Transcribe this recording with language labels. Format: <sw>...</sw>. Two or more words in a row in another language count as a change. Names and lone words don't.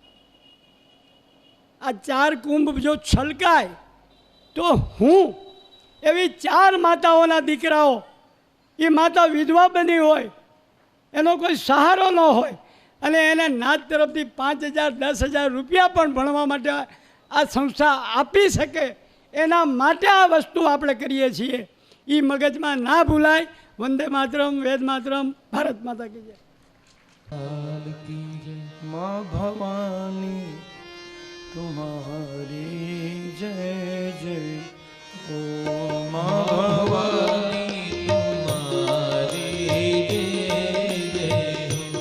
<gu>આ 4 કુંભ જો છલકાય તો હું એવી 4 માતાઓના દીકરાઓ, એ માતા વિધવા બની હોય, એનો કોઈ સહારો ન હોય, અને એને નાત તરફથી 5,000 10,000 રૂપિયા પણ ભણવા માટે આ સંસ્થા આપી શકે, એના માટે આ વસ્તુ આપણે કરીએ છીએ. એ મગજમાં ના ભૂલાય.</gu> <sa>वंदे मातरम, वेद मातरम,</sa> <hi>भारत माता की जय. माँ भवानी तुम्हारी जय जय. ओ माँ भवानी तुम्हारी जय जय हो.</hi>